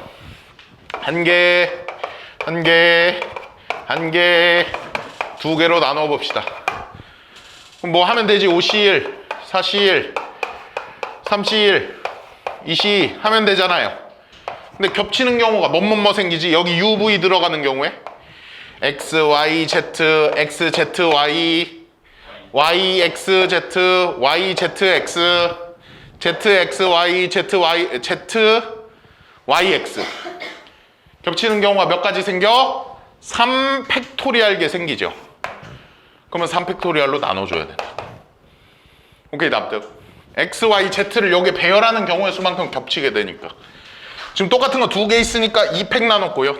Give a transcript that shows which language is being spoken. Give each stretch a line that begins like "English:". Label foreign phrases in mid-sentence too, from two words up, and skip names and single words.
Korean: 한 개, 한 개, 한 개, 두 개로 나눠 봅시다. 그럼 뭐 하면 되지? 5C1, 4C1, 3C1, 2C 하면 되잖아요. 근데 겹치는 경우가 뭐뭐뭐 생기지? 여기 U, V 들어가는 경우에 X, Y, Z, X, Z, Y, Y, X, Z, Y, Z, X, Z, X, Y, Z, Y, Z, Y, X. 겹치는 경우가 몇 가지 생겨? 3팩토리알게 생기죠. 그러면 3팩토리알로 나눠줘야 된다. 오케이, 납득. X, Y, Z를 여기에 배열하는 경우의 수만큼 겹치게 되니까. 지금 똑같은 거 2개 있으니까 2팩 나눴고요.